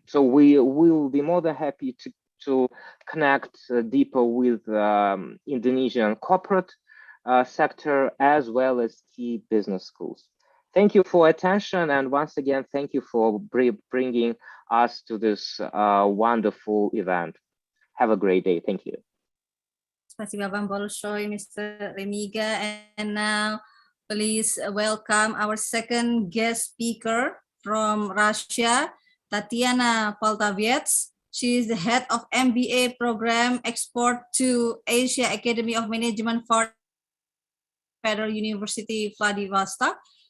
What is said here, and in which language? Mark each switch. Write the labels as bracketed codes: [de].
[en] So we will be more than happy to connect deeper with Indonesian corporate sector as well as key business schools. Thank you for attention, and once again, thank you for bringing us to this wonderful event. Have a great day. Thank you. [ru] Спасибо вам большое, Mr. [en] Remiga. And now, please welcome our second guest speaker from Russia, Tatiana Poltaviets. She is the head of MBA program Export to Asia Academy of Management for Federal University Vladivostok.